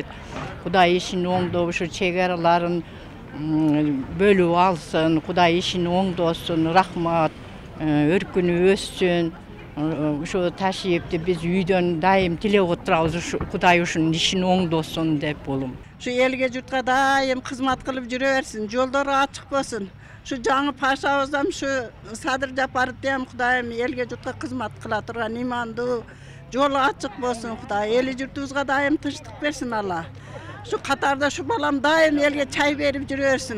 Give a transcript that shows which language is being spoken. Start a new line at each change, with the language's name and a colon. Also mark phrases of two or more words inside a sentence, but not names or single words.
Kyrgyz: Кудай ишин оңдоп, ушу чек араларын бөлүп алсын, Кудай ишин оңдосун, рахмат, өркүнүп өссүн. Ушу Ташиевди биз үйдөн дайым тилеп отурабыз, Кудай ушунун ишин оңдосун деп болум. Шу элге журтга дайым кызмат кылып жүреберсин, жоллары ачык болсун. Шу жаңы пашабыздан шу Садыр Жапаров дем Кудайым элге журтга кызмат кыла турган иманды, жолу ачык болсун Кудай. Эли журтубузга дайым тынчлык берсин Аллах. Шу Катарда шу балам дайым элге чай берип жүреберсин.